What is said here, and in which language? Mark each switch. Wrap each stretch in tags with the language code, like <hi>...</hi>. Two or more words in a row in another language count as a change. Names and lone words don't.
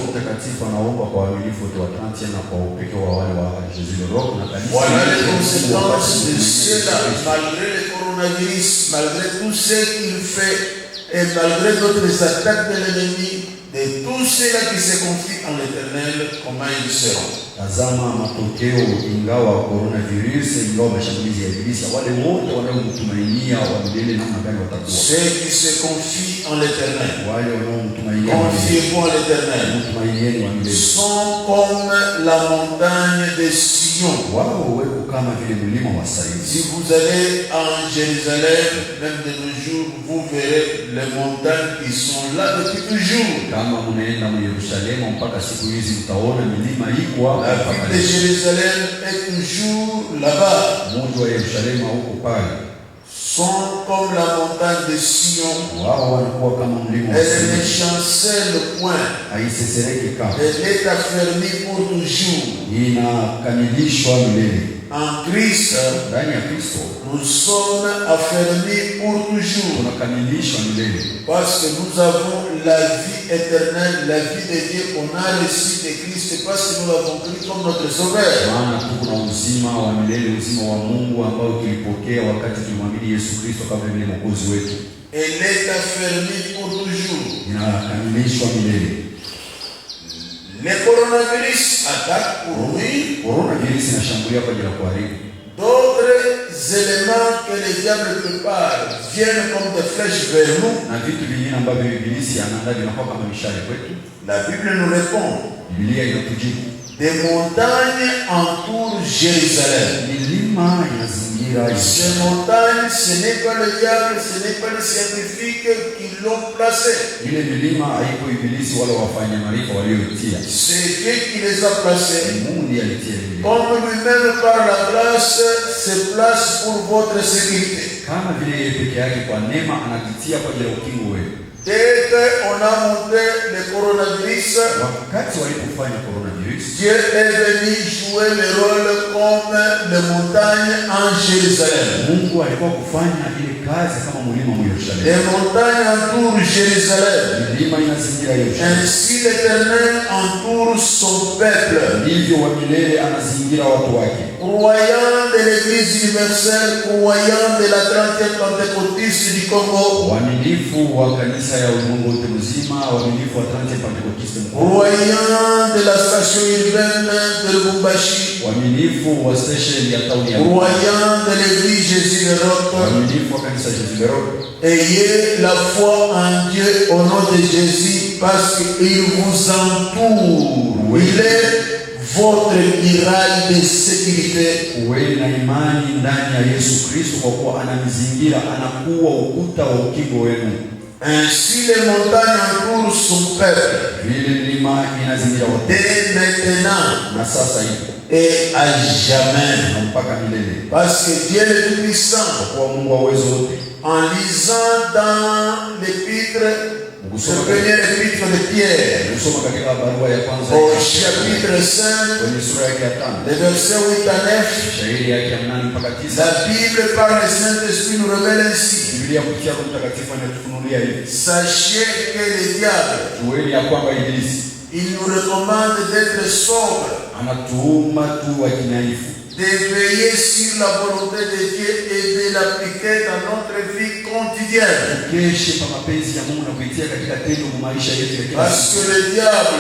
<fr>Voilà les conséquences de cela, malgré le coronavirus, malgré tout ce qu'il fait. et malgré d'autres attaques de l'ennemi, de tous ceux-là qui se confient en l'Éternel, comment ils seront?</fr> <sw>Tazama matokeo ingawa coronavirus, ingawa mashambulizi ya ibilisi, wale wote wanaomtumainia wa milele namna gani watakuwa?</sw> <fr>Ceux qui se confient en l'Éternel,</fr> <sw>wale wanaomtumainia</sw> <fr>confiez-vous en l'Éternel,</fr> <sw>mtumainieni wa milele,</sw> <fr>sont comme la montagne de Sion.</fr> <sw>wao weko kama vile mlima wa Sayuni.</sw> <fr>Si vous allez en Jérusalem, même de nos jours, vous verrez les montagnes qui sont là depuis toujours.</fr> <sw>Kama mnaenda mu Yerusalemu mpaka siku hizi mtaona milima iko</sw> <fr>La ville de Jérusalem est toujours là-bas.</fr> <sw>Mji wa Yerusalemu huko pale.</sw> <fr>Sont comme la montagne de Sion.</fr> <sw>Wao wanakuwa kama mlima wa</sw> <fr>Elle</fr> <sw>Sayuni.</sw> <fr>ne chancelle point.</fr> <sw>Haisesereki kama.</sw> <fr>Elle est affermie pour toujours.</fr> <sw>Inakamilishwa milele.</sw> <fr>En Christ,</fr> <sw>Ndani ya Kristo</sw> <fr>nous sommes affermis pour toujours.</fr> <sw>tunakamilishwa milele.</sw> <fr>Parce que nous avons la vie éternelle, la vie de Dieu. On a reçu de Christ parce que nous l'avons pris comme notre sauveur.</fr> <sw>Maana tuko na uzima wa milele, uzima wa Mungu ambao tulipokea wakati tulimwamini Yesu Kristo kama vile mwokozi wetu.</sw> <fr>Elle est affermie pour toujours.</fr> <sw>Inakamilishwa milele.</sw> <fr>Le coronavirus attaque pour lui.</fr> <sw>Coronavirus inashambulia kwa ajili ya kuharibu.</sw> <fr>D'autres éléments que le diable prépare viennent comme des flèches vers nous.</fr> <sw>Na vitu vingine ambavyo ibilisi anaandaa vinakuwa kama mishale kwetu.</sw> <fr>La Bible nous répond.</fr> <sw>Biblia inatujibu.</sw> <fr>Des montagnes entourent Jérusalem.</fr> <sw>Milima inazingira Yerusalemu.</sw> <fr>Ces montagnes, ce n'est pas le diable, ce n'est pas les scientifiques qui l'ont placé.</fr> <sw>Ile milima haiko ibilisi wala wafanya maarifa walioitia.</sw> <fr>C'est Dieu qui les a placés.</fr> <sw>Mungu ndiye alitia milima.</sw> <fr>Comme lui-même par la grâce se place pour votre sécurité.</fr> <sw>Kama vile yeye peke yake kwa neema anajitia kwa ajili ya ukingo wetu.</sw> <fr>Dès qu'on a monté le coronavirus,</fr> <sw>Wakati walipofanya coronavirus,</sw> <fr>Dieu est venu jouer le rôle comme les montagnes en Jérusalem.</fr> <sw>Mungu alikuwa kufanya ile kazi kama mlima wa Yerusalemu.</sw> <fr>Les montagnes entourent Jérusalem.</fr> <sw>Milima inazingira Yerusalemu.</sw> <fr>Ainsi l'Éternel entoure son peuple.</fr> <sw>Ndivyo wa milele anazingira watu wake.</sw> <fr>Croyants de l'Église universelle, croyants de la 30e Pentecôtiste du Congo.</fr> <sw>Waaminifu wa kanisa ya ulimwengu wote mzima, waaminifu wa 30 Pentecost mkoa.</sw> <fr>Croyants de la station urbaine de Lubumbashi.</fr> <sw>Waaminifu wa station ya town ya.</sw> <fr>Croyants de l'Église Jésus le Roc.</fr> <sw>Waaminifu wa kanisa Jésus le Roc.</sw> <fr>Ayez la foi en Dieu au nom de Jésus parce qu'il vous entoure. Il est votre miracle de sécurité.</fr> <sw>Uwe na imani ndani ya Yesu Kristo kwa kuwa anamizingira, anakuwa ukuta wa ukingo wenu.</sw> <fr>Ainsi les montagnes entourent son peuple.</fr> <sw>Vile milima inazingira watu.</sw> <fr>Dès maintenant</fr> <sw>Na sasa hivi</sw> <fr>et à jamais.</fr> <sw>na mpaka milele.</sw> <fr>Parce que Dieu est tout-puissant.</fr> <sw>Kwa kuwa Mungu wa uwezo wote.</sw> <fr>En lisant dans l'épître, le premier épître de Pierre,</fr> <sw>Kusoma katika barua ya kwanza</sw> <fr>au chapitre 5,</fr> <sw>kwenye sura yake ya 5,</sw> <fr>les versets 8 à 9,</fr> <sw>shairi yake ya 8 mpaka 9,</sw> <fr>la Bible par le Saint-Esprit nous révèle ainsi.</fr> <sw>Biblia kupitia Roho Mtakatifu inatufunulia hivi.</sw> <fr>Sachez que le diable,</fr> <sw>Jueni ya kwamba ibilisi</sw> <fr>il nous recommande d'être sobre,</fr> <sw>anatuuma tu wakinaifu,</sw> <fr>de veiller sur la volonté de Dieu et de l'appliquer dans notre vie quotidienne.</fr> <sw>keshe pa mapenzi ya Mungu na kuitia katika tendo kwa maisha yetu ya kila</sw> <fr>Parce</fr> <sw>siku.</sw> <fr>que le diable,</fr>